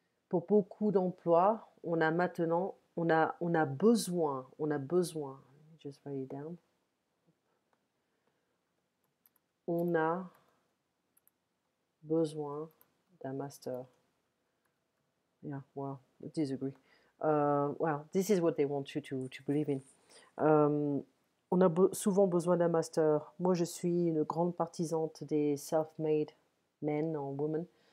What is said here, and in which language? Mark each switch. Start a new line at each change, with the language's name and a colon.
French: Pour beaucoup d'emplois, on a maintenant, on a besoin,
English: just write it down,
French: on a besoin d'un master.
English: Yeah, well, I disagree. Well, this is what they want you to believe in.
French: On a souvent besoin d'un master. Moi, je suis une grande partisante des
English: self-made men or women.